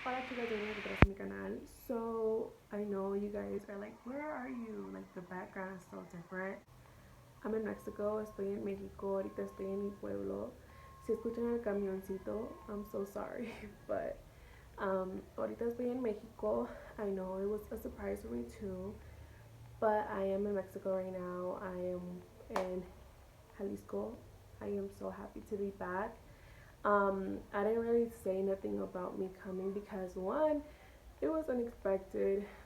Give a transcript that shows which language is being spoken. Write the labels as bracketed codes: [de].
[en] you guys are new to [es] mi canal. [en] So I know you guys are like, where are you? Like the background is so different. I'm in Mexico, [es] estoy en México, ahorita estoy en mi pueblo. Si escuchan el camioncito, [en] I'm so sorry, but [es] ahorita estoy en Mexico. [en] I know it was a surprise for me too, but I am in Mexico right now. I am in Jalisco. I am so happy to be back. I didn't really say nothing about me coming because one, it was unexpected.